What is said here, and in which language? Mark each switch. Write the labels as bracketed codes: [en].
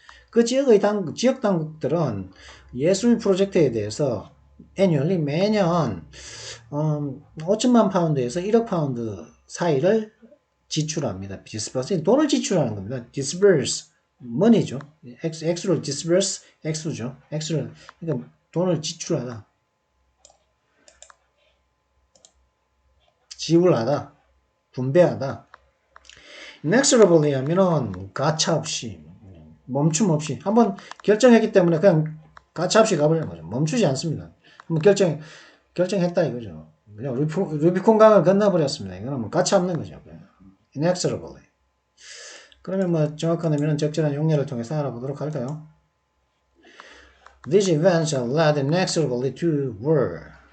[ko] 그 지역 당국들은 예술 프로젝트에 대해서 annually 매년 5천만 파운드에서 1억 파운드 사이를 지출합니다. disburse 돈을 지출하는 겁니다. [en] disburse money죠. X로 disburse X죠. [ko] X를 그러니까 돈을 지출하다, 지불하다, 분배하다. inexorably 하면은 가차없이, 멈춤 없이 한번 결정했기 때문에 그냥 가차없이 가버리는 거죠. 멈추지 않습니다. 한번 결정했다 이거죠. 그냥 루비콘 강을 건너버렸습니다. 이거는 뭐 가차 없는 거죠. [en] inexorably. [ko] 그러면 뭐 정확한 의미는 적절한 용례를 통해서 알아보도록 할까요? [en] These events are led inexorably to war.